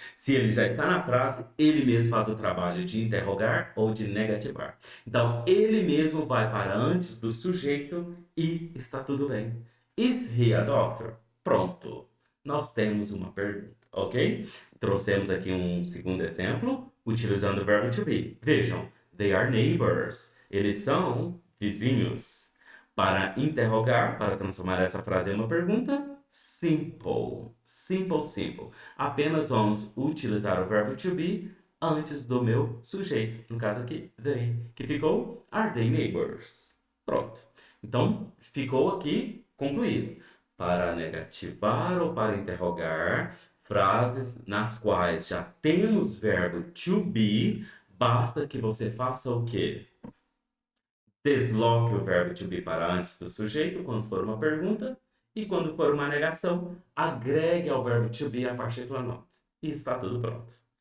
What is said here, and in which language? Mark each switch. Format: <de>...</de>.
<pt>Se ele já está na frase, ele mesmo faz o trabalho de interrogar ou de negativar. Então, ele mesmo vai para antes do sujeito e está tudo bem.</pt> <en>Is he a doctor? Pronto. Nós temos uma pergunta, ok?</en> <pt>Trouxemos aqui um segundo exemplo, utilizando o verbo to be.</pt> <en>Vejam, they are neighbors.</en> <pt>Eles são vizinhos. Para interrogar, para transformar essa frase em uma pergunta, simple. Simple, simple. Apenas vamos utilizar o verbo to be antes do meu sujeito. No caso aqui, they.</pt> <en>Que ficou, are they neighbors?</en> <pt>Pronto. Então, ficou aqui concluído. Para negativar ou para interrogar, frases nas quais já temos verbo to be, basta que você faça o quê? Desloque o verbo to be para antes do sujeito quando for uma pergunta e quando for uma negação, agregue ao verbo to be a partícula not. E está tudo pronto.</pt>